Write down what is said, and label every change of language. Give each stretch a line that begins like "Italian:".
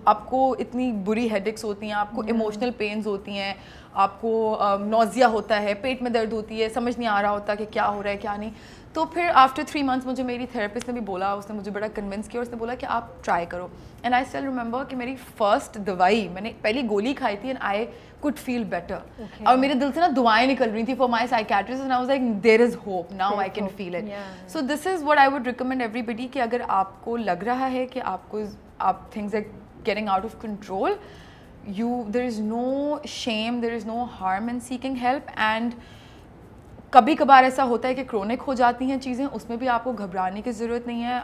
Urdu: آپ کو اتنی بری ہیڈ ایکس ہوتی ہیں, آپ کو ایموشنل پینز ہوتی ہیں, آپ کو نوزیا ہوتا ہے, پیٹ میں درد ہوتی ہے, سمجھ نہیں آ رہا ہوتا کہ کیا ہو رہا ہے کیا نہیں. تو پھر آفٹر 3 months مجھے میری تھیراپسٹ نے بھی بولا, اس نے مجھے بڑا کنونس کیا, اور اس نے بولا کہ آپ ٹرائی کرو.
English: and I still remember
Urdu: کہ میری فرسٹ دوائی, میں نے پہلی گولی کھائی تھی,
English: And I could feel better.
Urdu: اور میرے دل سے نا دعائیں نکل رہی تھیں
English: for my psychiatrist, and I was like there is hope, now I can feel it. So this is what I would recommend everybody,
Urdu: کہ اگر آپ کو لگ رہا ہے کہ آپ
English: things are getting out of control, there is no shame, there is no harm in seeking help.
Urdu: And کبھی کبھار ایسا ہوتا ہے کہ کرونک ہو جاتی ہیں چیزیں, اس میں بھی آپ کو گھبرانے کی ضرورت نہیں ہے.